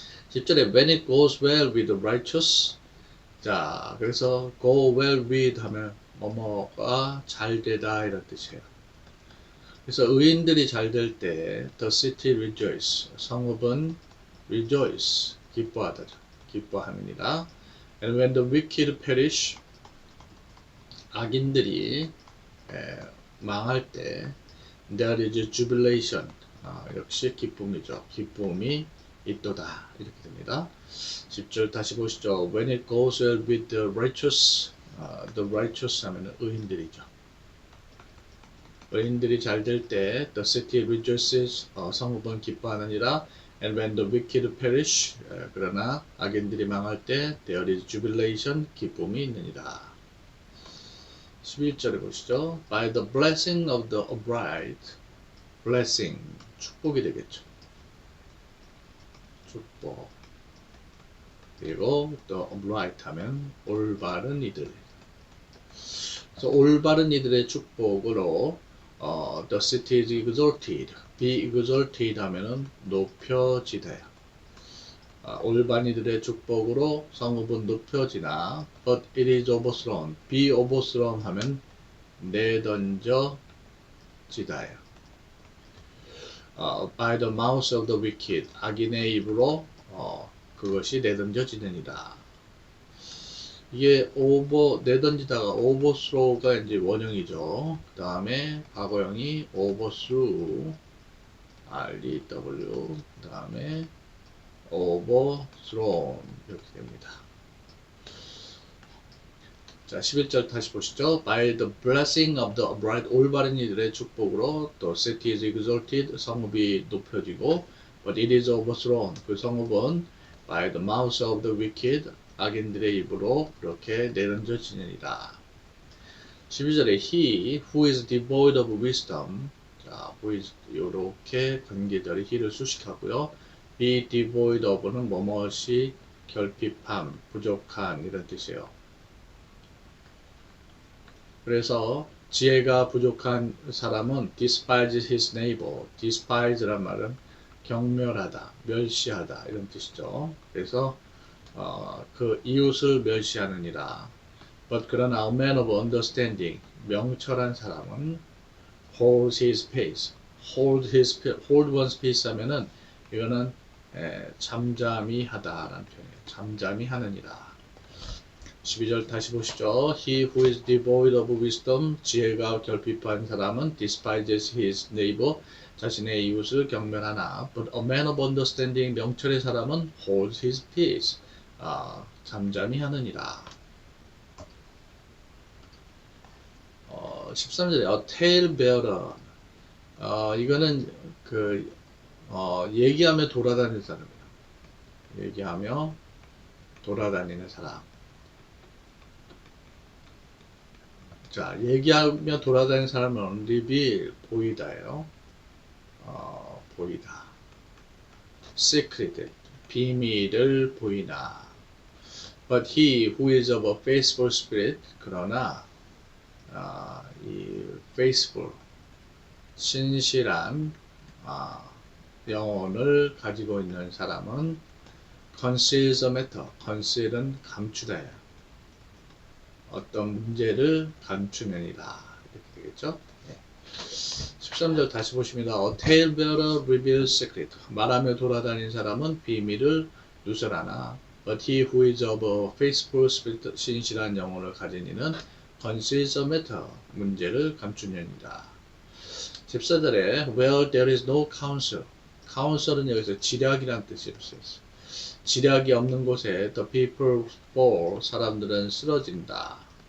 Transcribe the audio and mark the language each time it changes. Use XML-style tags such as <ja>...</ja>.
<ko>10절에</ko> <en>when it goes well with the righteous.</en> <ko>자, 그래서</ko> <en>go well with</en> <ko>하면 뭐뭐가 잘 되다 이런 뜻이에요. 그래서 의인들이 잘 될 때</ko> <en>the city rejoice,</en> <ko>성읍은 rejoice, 기뻐하다, 기뻐하느니라.</ko> <en>And when the wicked perish,</en> <ko>악인들이 망할 때</ko> <en>there is jubilation,</en> <ko>역시 기쁨이죠. 기쁨이 있도다 이렇게 됩니다. 10절 다시 보시죠.</ko> <en>When it goes well with the righteous</en> <ko>하면 의인들이죠. 의인들이 잘 될 때</ko> <en>the city rejoices,</en> <ko>성읍은 기뻐하느니라.</ko> <en>And when the wicked perish,</en> <ko>그러나 악인들이 망할 때</ko> <en>there is jubilation,</en> <ko>기쁨이 있느니라. 11절에 보시죠.</ko> <en>By the blessing of the upright, blessing,</en> <ko>축복이 되겠죠. 축복. 그리고 the upright 하면 올바른 이들. 그래서 올바른 이들의 축복으로</ko> <en>the city is exalted. be exalted</en> <ko>하면은 높여지다요. 올바른 이들의 축복으로 성읍은 높여지나</ko> <en>but it is overthrown. be overthrown</en> <ko>하면 내던져지다요.</ko> <en>by the mouth of the wicked.</en> <ko>악인의 입으로 그것이 내던져지느니라. 이게 내던지다가 overthrow가 이제 원형이죠. 그 다음에 과거형이 overthrew, REW, 그 다음에 overthrown 이렇게 됩니다. 자, 11절 다시 보시죠.</ko> <en>By the blessing of the upright,</en> <ko>올바른 이들의 축복으로 또</ko> <en>city is exalted,</en> <ko>성읍이 높여지고</ko> <en>but it is overthrown,</en> <ko>그 성읍은</ko> <en>by the mouth of the wicked,</en> <ko>악인들의 입으로 그렇게 내던져지느니라. 12절에</ko> <en>he who is devoid of wisdom, 자, who is</en> <ko>이렇게 관계절이 he를 수식하고요.</ko> <en>be devoid of</en> <ko>는 뭐뭇이 결핍함, 부족한 이런 뜻이에요. 그래서 지혜가 부족한 사람은</ko> <en>despises his neighbor.</en> <ko>despise란 말은 경멸하다, 멸시하다 이런 뜻이죠. 그래서 그 이웃을 멸시하느니라.</ko> <en>But</en> <ko>그러나</ko> <en>a man of understanding,</en> <ko>명철한 사람은</ko> <en>hold his peace. hold one's peace</en> <ko>하면은 이거는 잠잠히 하다라는 표현이에요. 잠잠히 하느니라. 12절 다시 보시죠.</ko> <en>He who is devoid of wisdom,</en> <ko>지혜가 결핍한 사람은</ko> <en>despises his neighbor,</en> <ko>자신의 이웃을 경멸하나.</ko> <en>But a man of understanding,</en> <ko>명철의 사람은</ko> <en>holds his peace,</en> <ko>잠잠히 하느니라. 13절에 a talebearer, 이거는 얘기하며 돌아다니는 사람이에요. 얘기하며 돌아다니는 사람. 자, 얘기하며 돌아다니는 사람은 reveal, 보이다예요. 보이다. secret, 비밀을 보이나.</ko> <en>But he who is of a faithful spirit,</en> <ko>그러나 이</ko> <en>faithful,</en> <ko>신실한 영혼을 가지고 있는 사람은</ko> <en>conceals a matter, conceal은</en> <ko>감추다예요. 어떤 문제를 감추면이다. 이렇게 되겠죠? 13절 다시 보십니다.</ko> <en>A talebearer reveals secret.</en> <ko>말하며 돌아다니는 사람은 비밀을 누설하나.</ko> <en>But he who is of a faithful spirit,</en> <ko>신실한 영혼을 가진 이는</ko> <en>conceals a matter,</en> <ko>문제를 감추느니라. 14절에</ko> <en>where there is no counsel.</en> <ko>counsel은 여기서 지략이라는 뜻으로 쓰였어요. 지략이 없는 곳에</ko> <en>the people fall,</en> <ko>사람들은 쓰러지나.</ko>